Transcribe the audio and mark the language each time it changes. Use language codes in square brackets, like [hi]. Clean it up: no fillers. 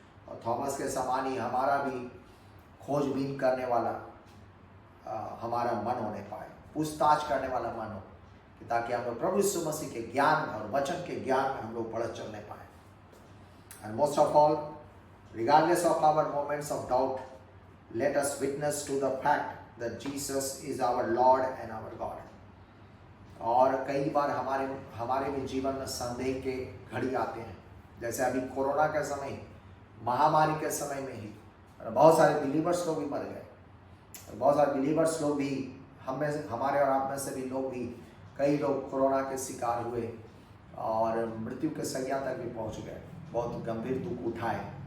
[hi] और थॉमस के समान ही हमारा भी खोजबीन करने वाला हमारा मन होने पाए, पूछताछ करने वाला मन हो, कि ताकि हम लोग प्रभु यीशु मसीह के ज्ञान और वचन के ज्ञान में हम लोग बढ़त चलने पाए। [en] And most of all, regardless of our moments of doubt, let us witness to the fact that Jesus is our Lord and our God। [hi] और कई बार हमारे भी जीवन में संदेह के घड़ी आते हैं, जैसे अभी कोरोना के समय, महामारी के समय में ही बहुत सारे बिलीवर्स लोग भी मर गए, बहुत सारे बिलीवर्स लोग भी हमारे और आप में से भी लोग भी, कई लोग कोरोना के शिकार हुए और मृत्यु के शैया तक भी पहुंच गए, बहुत गंभीर दुख उठाए।